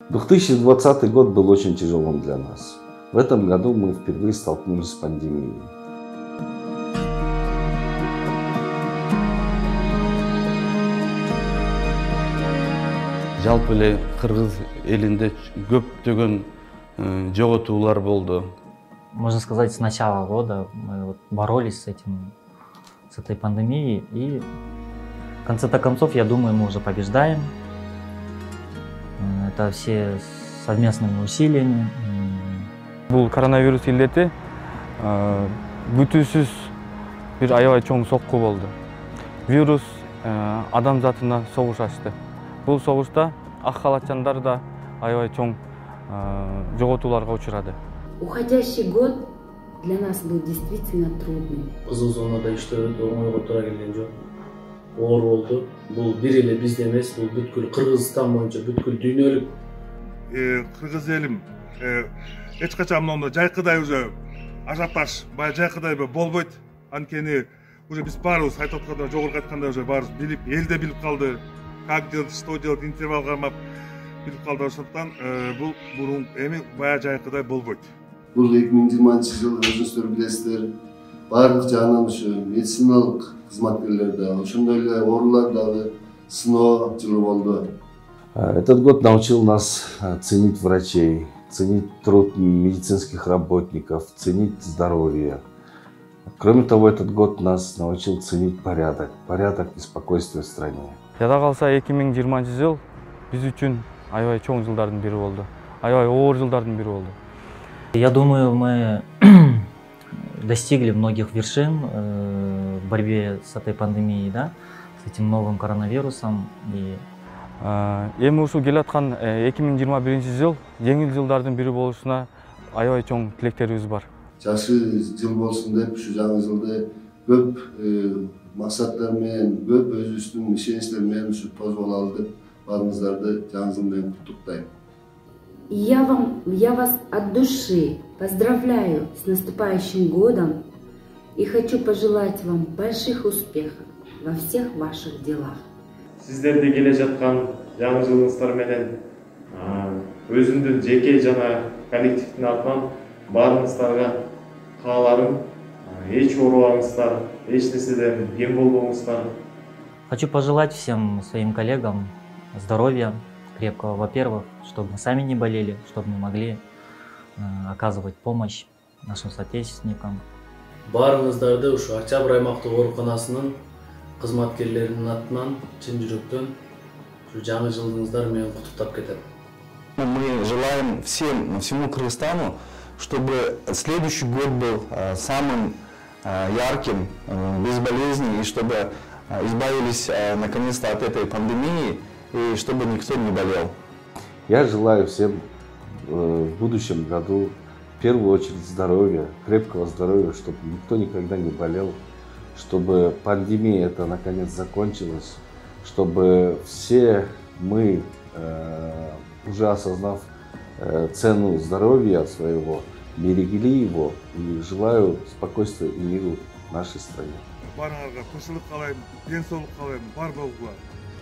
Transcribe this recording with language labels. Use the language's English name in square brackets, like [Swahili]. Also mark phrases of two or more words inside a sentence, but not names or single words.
[Russian] 2020 год был очень тяжелым для нас. В этом году мы впервые столкнулись с пандемией. [Kyrgyz] Жалпы эле кыргыз элинде көптөгөн жоготуулар болду. [Russian] Можно сказать, с начала года мы вот боролись с этой пандемией, и в конце-то концов, я думаю, мы уже побеждаем. Это все совместными усилиями. [Kyrgyz] Бул коронавирус илдети бүтүсүз бир аябай чоң сокку болду. Вирус адам затына согуш ачты. Бул согушта ак халатчандар да аябай чоң жоготууларга учурады. [Russian] Уходящий год для нас был действительно трудным. [Kyrgyz] Кызыл зонада иштөөбүз оңойго туура келген жок. Оор болду. Бул бир эле бизде эмес, бул бүткүл Кыргызстан боюнча бүткүл дүйнөлүк. Кыргыз элим эч качан мындай жайкыдай уже ажиотаж, баягы жайкыдай болбойт. Анткени уже биз баарыбыз айтып атканда, жогорку айтканда уже баарыбыз билип, эл да билип калды. [Russian] Как делать, что делать, [Kyrgyz] интервал кармап билип калды. Ошондуктан бул мурун эми баягы жайкыдай болбойт. Бул 2020 жыл өзүңүздөр билесиздер. Барлык жагынан ушу медициналык кызматкерлер да, ошондой эле оорулар дагы сыноо жылы болду. [Russian] Этот год научил нас ценить врачей, ценить труд медицинских работников, ценить здоровье. Кроме того, этот год нас научил ценить порядок и спокойствие в стране. [Kyrgyz] Жада калса 2020 жыл биз үчүн аябай чоң жылдардын бири болду. Аябай оор жылдардын бири болду. [Russian] Я думаю, мы достигли многих вершин в борьбе с этой пандемией, да, с этим новым коронавирусом. [Kyrgyz] Эми ушул келаткан 2021 жыл жеңил жылдардын бири болушуна аябай чоң тилектерибиз бар. Жакшы жыл болсун деп, ушу жаңы жылды көп максаттар менен, көп өзүбүздүн ишеничтер менен ушу тозбол алып, баарыңыздарды жаңы жыл менен куттуктайм. [Russian] Я вас от души поздравляю с наступающим годом и хочу пожелать вам больших успехов во всех ваших делах. [Kyrgyz] Сиздерди келе жаткан жаңы жылыңыздар менен өзүмдүн жеке жана коллективдин атынан баарыңыздарга кааларым, эч оорубаңыздар, эч нерседен кем болбоңуздар. [Russian] Хочу пожелать всем своим коллегам здоровья крепкого, во-первых, чтобы мы сами не болели, чтобы мы могли оказывать помощь нашим соотечественникам. [Kyrgyz] Баарыңыздарды ушу Октябрь аймактык ооруканасынын кызматкерлеринин атынан чын жүрөктөн жаңы жылыңыздар менен куттуктап кетем. [Russian] Мы желаем всему Кыргызстану, чтобы следующий год был самым ярким, без болезней, и чтобы избавились наконец-то от этой пандемии, и чтобы никто не болел. Я желаю всем в будущем году в первую очередь здоровья, крепкого здоровья, чтобы никто никогда не болел, чтобы пандемия эта наконец закончилась, чтобы все мы, уже осознав цену здоровья своего, берегли его, и желаю спокойствия и миру в нашей стране. [Kyrgyz] Барыңарга тынччылык каалайм, ден соолук каалайм, бар болгула.